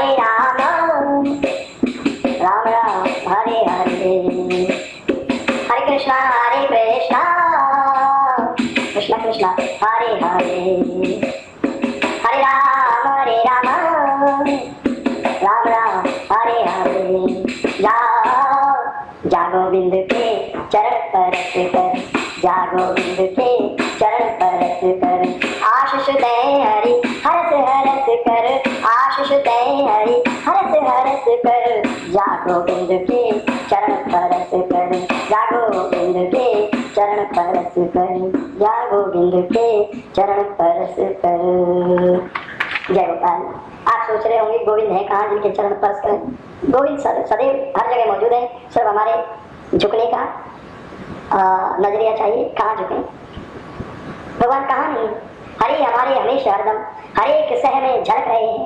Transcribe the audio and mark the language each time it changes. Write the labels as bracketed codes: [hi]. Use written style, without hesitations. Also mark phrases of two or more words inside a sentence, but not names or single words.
[sa] राम राम हरे हरे, हरे कृष्णा कृष्णा कृष्णा हरे हरे, हरे राम राम राम हरे हरे। [hi] जागो बिंद के चरण परस कर, जागो बिंद के चरण परस कर, आशीष दे हरि हरस हरस कर, आशीष दे हरि हरस हरस कर, जागो बिंद के चरण परस कर, जागो बिंद के चरण परस कर, जागो बिंद के चरण परस कर। जय गोपाल। आप सोच रहे होंगे गोविंद है कहाँ जिनके चरण स्पर्श करें? गोविंद सदैव हर जगह मौजूद है, सिर्फ हमारे झुकने का नजरिया चाहिए। कहाँ झुके? भगवान कहाँ नहीं? हरे हमारे हमेशा हरदम हर एक सह में झलक रहे हैं।